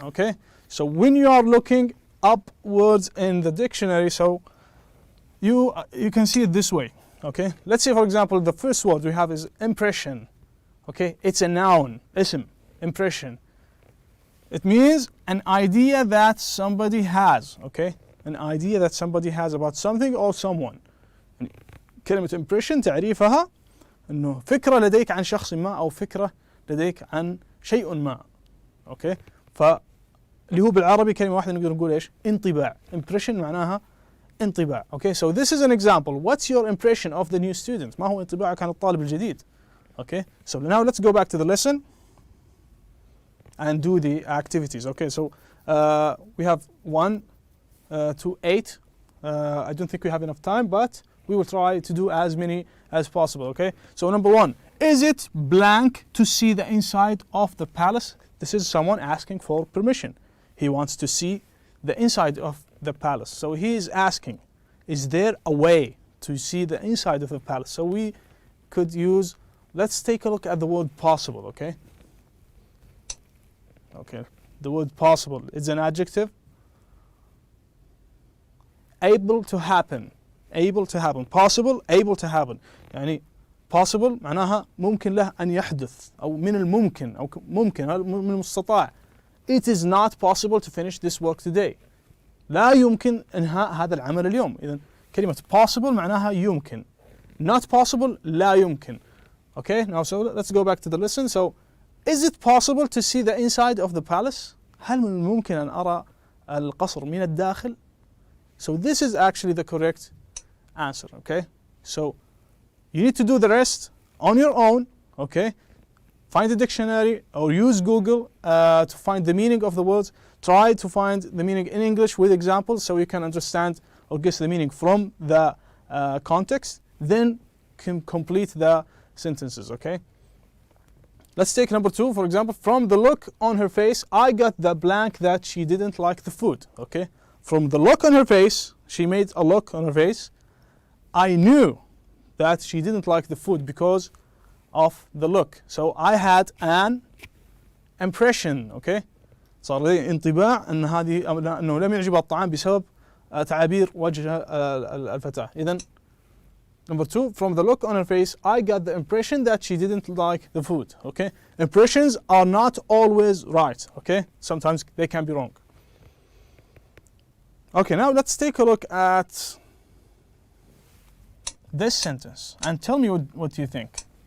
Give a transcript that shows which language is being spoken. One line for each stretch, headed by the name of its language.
English: Okay, so when you are looking up words in the dictionary, so you can see it this way. Okay, let's say for example the first word we have is impression. Okay, it's a noun, ism, impression. It means an idea that somebody has. Okay, an idea that somebody has about something or someone.
Arabic: كلمة impression تعريفها إنه فكرة لديك عن شخص ما أو فكرة لديك عن شيء ما. اوكي، فاللي هو بالعربي كلمة واحدة نقدر نقول ايش؟ انطباع. impression معناها انطباع.
English: Okay, so this is an example. What's your impression of the new student?
Arabic: ما هو انطباعك عن الطالب الجديد؟
English: Okay, so now let's go back to the lesson and do the activities. Okay, so we have 1 to 8. I don't think we have enough time, but we will try to do as many as possible. Okay, so number 1, is it blank to see the inside of the palace? This is someone asking for permission. He wants to see the inside of the palace. So he is asking, is there a way to see the inside of the palace? So we could use, let's take a look at the word possible. Okay, okay, the word possible is an adjective. Able to happen, able to happen, possible, able to happen.
Arabic: يعني possible معناها ممكن له أن يحدث أو من الممكن أو ممكن من المستطاع.
English: It is not possible to finish this work today.
Arabic: لا يمكن إنهاء هذا العمل اليوم. إذن كلمة possible معناها يمكن.
English: Not possible
Arabic: لا يمكن.
English: Okay, now so let's go back to the lesson. So, is it possible to see the inside of the palace?
Arabic: هل من الممكن أن أرى القصر من الداخل?
English: So this is actually the correct answer. Okay, so you need to do the rest on your own. Okay, find a dictionary or use Google to find the meaning of the words. Try to find the meaning in English with examples so you can understand or guess the meaning from the context. Then complete the sentences. Okay, let's take number 2, for example. From the look on her face, I got the blank that she didn't like the food. Okay, from the look on her face, she made a look on her face. I knew that she didn't like the food because of the look. So I had an impression.
Arabic: Okay, صار لي انطباع ان هذه انه لم يعجبها الطعام بسبب تعابير وجه الفتاة.
English: إذن number 2, from the look on her face, I got the impression that she didn't like the food. Okay, impressions are not always right. Okay, sometimes they can be wrong. Okay, now let's take a look at this sentence and tell me what you think.